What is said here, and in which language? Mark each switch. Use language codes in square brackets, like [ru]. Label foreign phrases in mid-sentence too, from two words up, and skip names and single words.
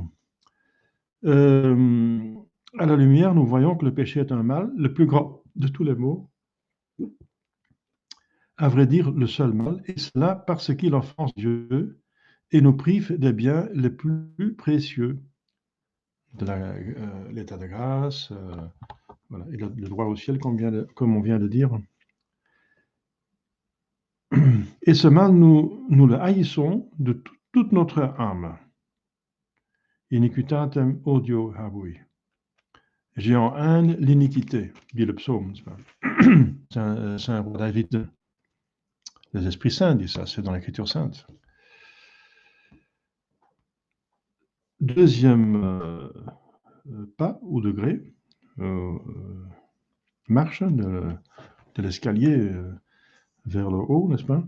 [fr] À la lumière, nous voyons que le péché est un mal, le plus grand de tous les maux, à vrai dire le seul mal, et cela parce qu'il offense Dieu et nous prive des biens les plus précieux, de l'état de grâce, voilà, et le droit au ciel, comme on vient de dire. Et ce mal, nous le haïssons de toute notre âme. [la] Iniquitatem odio habui. [fr] J'ai en haine l'iniquité, dit le psaume. C'est un roi David. Les esprits saints disent ça, c'est dans l'écriture sainte. Deuxième pas ou degré, marche de l'escalier vers le haut, n'est-ce pas?